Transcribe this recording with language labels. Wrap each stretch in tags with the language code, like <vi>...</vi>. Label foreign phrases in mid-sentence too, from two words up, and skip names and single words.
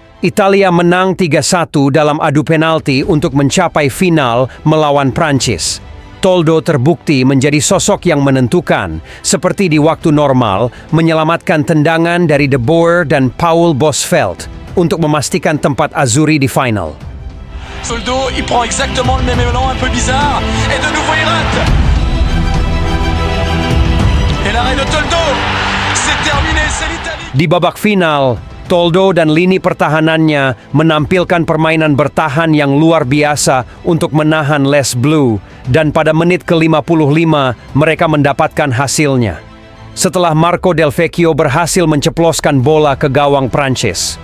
<id>Italia menang 3-1 dalam adu penalti untuk mencapai final melawan Prancis. Toldo terbukti menjadi sosok yang menentukan, seperti di waktu normal, menyelamatkan tendangan dari De Boer dan Paul Bosvelt untuk memastikan tempat Azzurri di final.</id> <fr>Toldo, il prend exactement le même élan un peu bizarre, et de nouveau il rate. Et l'arrêt de Toldo, c'est terminé, c'est l'Italie.</fr> <id>Di babak final, Toldo dan lini pertahanannya menampilkan permainan bertahan yang luar biasa untuk menahan Les Bleus, dan pada menit ke-55 mereka mendapatkan hasilnya. Setelah Marco Del Vecchio berhasil menceploskan bola ke gawang Prancis.</id>